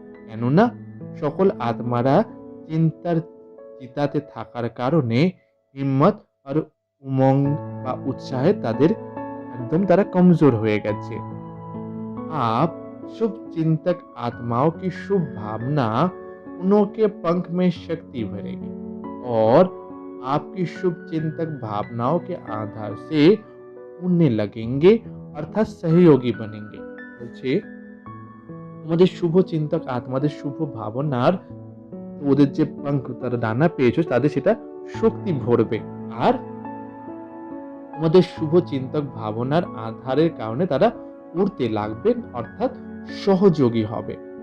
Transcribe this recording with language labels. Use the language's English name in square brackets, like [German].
[Bangla] কেননা সকল আত্মারা চিন্তার চিতাতে থাকার কারণে হিম্মত আর উমঙ্গ বা উৎসাহে তারা কমজোর হয়ে গেছে। [Hindi] आप शुभ चिंतक आत्माओं की शुभ भावना उनके पंख में शक्ति भरेगी और आपकी शुभ चिंतक भावनाओं के आधार से उड़ने लगेंगे अर्थात सहयोगी बनेंगे। [Bangla] তোমাদের শুভ চিন্তক আত্মাদের শুভ ভাবনার তো ওদের যে পাঙ্খ তারা ডানা পেয়েছো তাদের সেটা শক্তি ভরবে। আর তোমাদের শুভ চিন্তক ভাবনার আধারের কারণে তারা উড়তে লাগবেন, অর্থাৎ সহযোগী হবে।